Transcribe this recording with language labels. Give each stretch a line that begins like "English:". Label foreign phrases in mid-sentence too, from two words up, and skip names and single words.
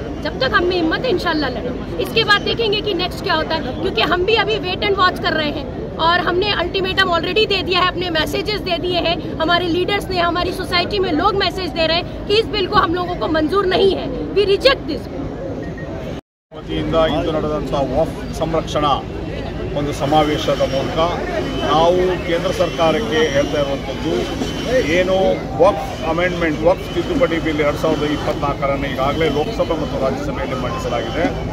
Hindi: जब तक हमें हिम्मत है इंशाल्लाह लड़ेंगे। इसके बाद देखेंगे कि नेक्स्ट क्या होता है, क्योंकि हम भी अभी
English: wait and watch
Hindi: कर रहे हैं और हमने
English: ultimatum already
Hindi: दे दिया है, अपने मैसेजेस दे दिए हैं, हमारे लीडर्स ने, हमारी सोसाइटी में लोग मैसेज दे रहे हैं कि इस बिल को हम लोगों को मंजूर नहीं है,
English: we reject this bill.
Kannada: ಇಂದು ನಡೆದಂಥ ವಕ್ಫ್ ಸಂರಕ್ಷಣಾ ಒಂದು ಸಮಾವೇಶದ ಮೂಲಕ ನಾವು ಕೇಂದ್ರ ಸರ್ಕಾರಕ್ಕೆ ಹೇಳ್ತಾ ಇರುವಂಥದ್ದು ಏನು ವಕ್ಫ್ ಅಮೆಂಡ್ಮೆಂಟ್, ವಕ್ಫ್ ತಿದ್ದುಪಡಿ ಬಿಲ್ 2024 ಈಗಾಗಲೇ ಲೋಕಸಭೆ ಮತ್ತು ರಾಜ್ಯಸಭೆಯಲ್ಲಿ ಮಂಡಿಸಲಾಗಿದೆ.